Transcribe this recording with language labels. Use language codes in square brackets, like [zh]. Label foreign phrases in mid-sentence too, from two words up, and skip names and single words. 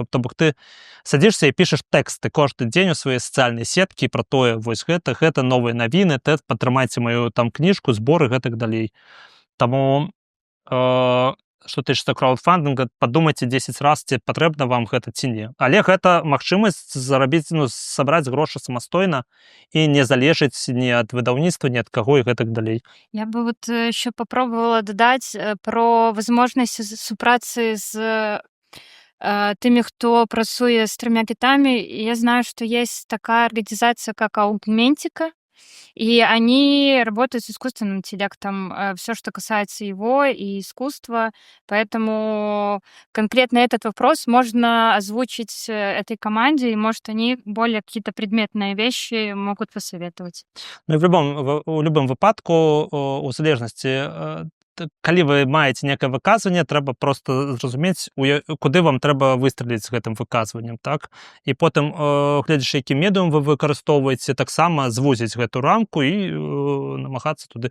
[be] То бок ты садзішся і пішаш тэксты кожны дзень у свае сацыяльныя сеткі пра тое, вось гэта новыя навіны, падтрымайце маю там кніжку, зборы, гэтак далей. Таму што тычыцца краўдфандынга, падумайце 10 раз, ці патрэбна вам гэта ці не. Але гэта магчымасць зарабіць, сабраць грошы самастойна і не залежыць ні ад выдаўніцтва, ні ад каго і гэтак далей. [ru] Я бы еще попробовала додать про возможность супрацы с теми, кто працуе с 3 китами. Я знаю, что есть такая организация, как Augmentica, и они работают с искусственным интеллектом, все, что касается его и искусства. Поэтому конкретно этот вопрос можно озвучить этой команде, и, может, они более какие-то предметные вещи могут посоветовать. [be] І у любым выпадку, у залежнасці, калі вы маеце некае выказванне, трэба проста зразумець, куды вам трэба выстраліць з гэтым выказваннем, так? І потым, гледзячы, які медыум вы выкарыстоўваеце, таксама звузіць гэту рамку і намагацца туды.